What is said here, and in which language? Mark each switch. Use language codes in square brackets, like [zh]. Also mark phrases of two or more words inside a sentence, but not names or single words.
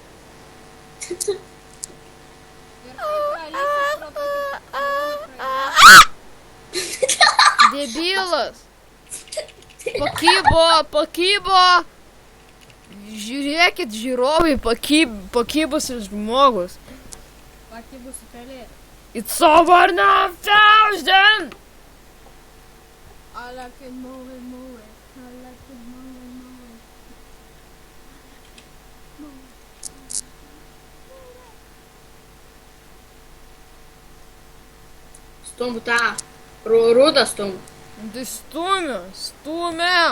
[lt] Debilas. Pakybo. Žiūrėkit, žiūrovai, pakybusis žmogus. Pakibusi pelė. [en] It's over 9,000! I like it more. [lt] Stumbu tą. Rudą stumbu. Tai stumiam.